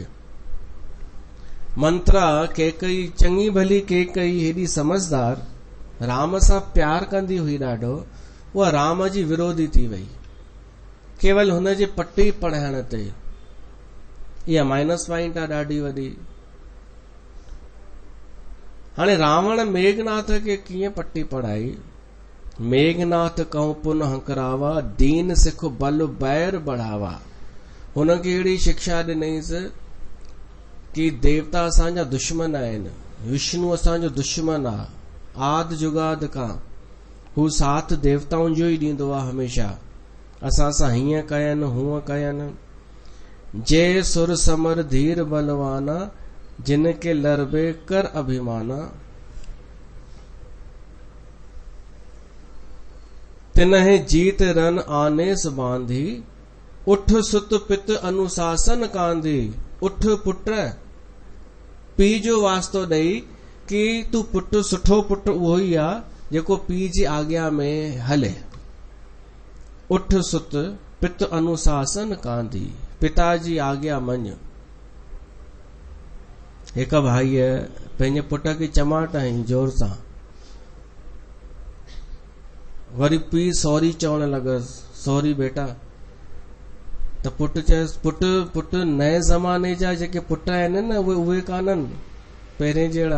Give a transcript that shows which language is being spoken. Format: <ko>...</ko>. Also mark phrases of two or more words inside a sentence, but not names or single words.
<sd>मंत्रा केकई, चङी भली केकई हेॾी समझदार, राम सां प्यार कंदी हुई ॾाढो, उहा राम जी विरोधी थी वई केवल हुन जे पटी पढ़ाइण ते। इहा माइनस पॉइंट आहे ॾाढी वॾी। हाणे रावण मेघनाथ खे कीअं पटी पढ़ाई?</sd> <awa>मेघनाथ कहूं पुन हंकरावा, दीन सिख बल बैर बढ़ावा।</awa> <sd>हुनखे अहिड़ी शिक्षा ॾिनईसि कि देवता असांजा दुश्मन आहिनि, विष्णु असांजो दुश्मन आहे आद जुगाद खां। हू साथ देवताउनि जो ई ॾींदो आहे हमेशा। असां सां हीअं कयनि हूअं कयनि।</sd> <awa>जय सुर समर धीर बलवाना, जिनके लरबे कर अभिमाना। तिन्हें जीत रन आनेस बांधी, उठ सुत पित अनुशासन कांधी।</awa> <sd>उठ पुट, पीउ जो वास्तो ॾेई कि तूं पुट सुठो पुट उहो ई आहे जेको पीउ जी आज्ञा में हले।</sd> <awa>उठ सुत पित अनुशासन कांधी,</awa> <sd>पिता जी आज्ञा मञ। हिक भाईअ पंहिंजे पुट खे चमाट हईं जोर सां, वरी पीउ सॉरी चवण लॻसि, सॉरी बेटा। त पुट चयसि, पुट नए ज़माने जा जेके पुट आहिनि न उहे कान्हनि पहिरें जहिड़ा।</sd>